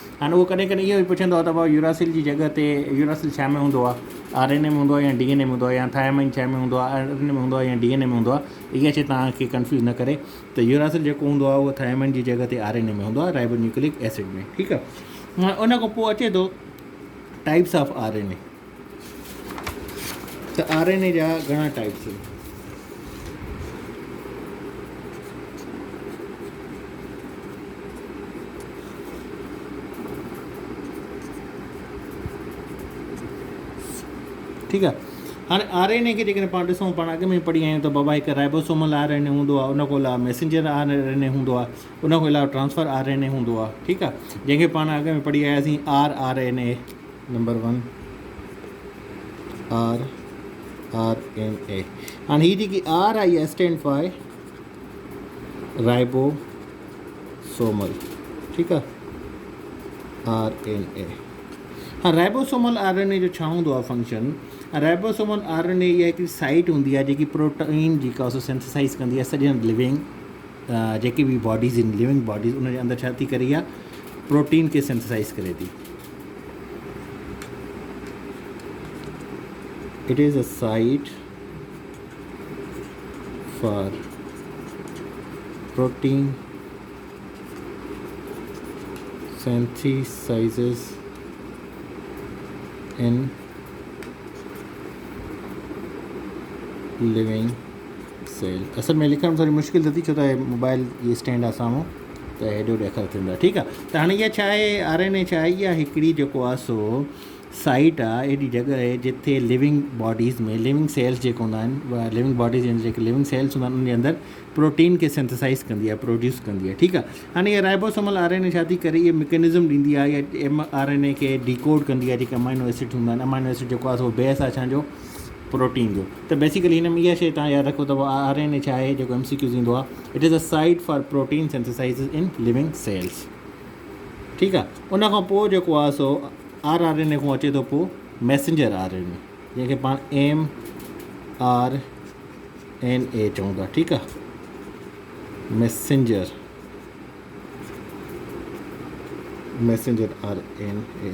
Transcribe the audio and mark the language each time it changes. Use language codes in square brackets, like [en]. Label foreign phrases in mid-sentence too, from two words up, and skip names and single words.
[sd] हाणे उहो कॾहिं कॾहिं इहो बि पुछंदो आहे त भाउ यूरासिल जी जॻह ते यूरासिल छा में हूंदो आहे? RNA में हूंदो आहे या DNA में हूंदो आहे, या थायमाइन छा में हूंदो आहे? RNA में हूंदो आहे या DNA में हूंदो आहे? इहा शइ तव्हांखे कंफ्यूज़ न करे। त यूरासिल जेको हूंदो आहे उहो थायमाइन जी जॻह ते RNA में हूंदो आहे, [en] ribonucleic acid [sd] में, ठीकु आहे। उन खां पोइ अचे थो [en] types of RNA. [sd] त RNA जा घणा टाइप्स आहिनि? ठीकु आहे। हाणे RNA खे जेकॾहिं पाण ॾिसूं, पाण अॻु में पढ़ी आहियूं त बाबा हिकु [en] ribosomal RNA [sd] हूंदो आहे, उन खां अलावा [en] messenger RNA [sd] हूंदो आहे, उन खां अलावा [en] transfer RNA [sd] हूंदो आहे, ठीकु आहे, जंहिंखे पाण अॻु में पढ़ी आयासीं rRNA नंबर 1 rRNA। हाणे हीअ जेकी R आई आहे [en] stand for ribosomal, [sd] ठीकु आहे, RNA। हाँ, [en] ribosomal RNA [sd] जो छा हूंदो आहे फंक्शन? राइबोसोमल RNA इहा हिकिड़ी साइट हूंदी आहे जेकी प्रोटीन जेका आहे सिंथेसाइज़ कंदी आहे सॼनि लिविंग जेकी बि बॉडीज़ आहिनि, [en] living bodies, [sd] उन जे अंदरि छा थी करे? इहा प्रोटीन खे सिंथेसाइज़ करे थी। [en] it is a site for protein synthesizes in living cell. [sd] असल में लिखण थोड़ी मुश्किल थी, छो त मोबाइल ये स्टैंड आहे साम्हूं, त हेॾो ॾेखार थींदो आहे, ठीकु आहे। त हाणे इहा छा आहे? RNA छा आहे? इहा हिकिड़ी जेको आहे सो साइट आहे, एॾी जॻह आहे जिथे [en] living bodies [sd] में [en] living cells [sd] जेके हूंदा आहिनि, [en] living bodies [sd] जेके [en] living cells [sd] हूंदा आहिनि, उन जे अंदरि प्रोटीन खे सिंथेसाइज़ कंदी आहे, प्रोड्यूस कंदी आहे, ठीकु आहे। हाणे इहा [en] ribosomal RNA [sd] छा थी करे? इहा मैकेनिज़म ॾींदी आहे, या RNA खे डिकोड कंदी आहे, जेके [en] amino acid [sd] हूंदा आहिनि। [en] amino acid [sd] जेको आहे सो बेस आहे छाजो? प्रोटीन जो। त बेसिकली हिन में इहा शइ तव्हां यादि रखो त RNA छा आहे, जेको MCQs ईंदो आहे, [en] it is a site for protein synthesis in living cells, [sd] ठीकु आहे। उन खां पोइ जेको आहे सो rRNA खां अचे थो पोइ [en] messenger RNA, [sd] जंहिंखे पाण mRNA चऊं था, ठीकु आहे, [en] messenger RNA.